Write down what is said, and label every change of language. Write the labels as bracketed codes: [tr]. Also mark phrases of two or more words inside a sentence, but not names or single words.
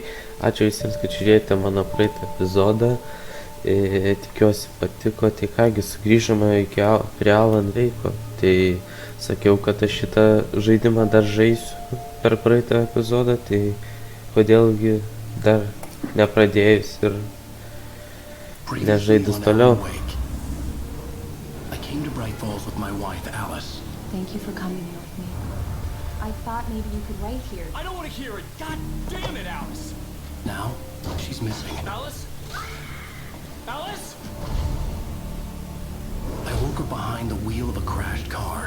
[lt] Ačiū visiems, kad žiūrėjote mano praeitą epizodą. Tikiuosi patiko, tai kągi, sugrįžome prie Alan Wake'o. Tai sakiau, kad aš šitą žaidimą dar žaisiu per praeitą epizodą, tai kodėlgi dar nepradėjus ir nežaidus toliau. [en] Thank you for coming here with me. I thought maybe you could write here. I don't want to hear it. God damn it, Alice. Now, she's missing. Alice? Alice? I woke up behind the wheel of a crashed car.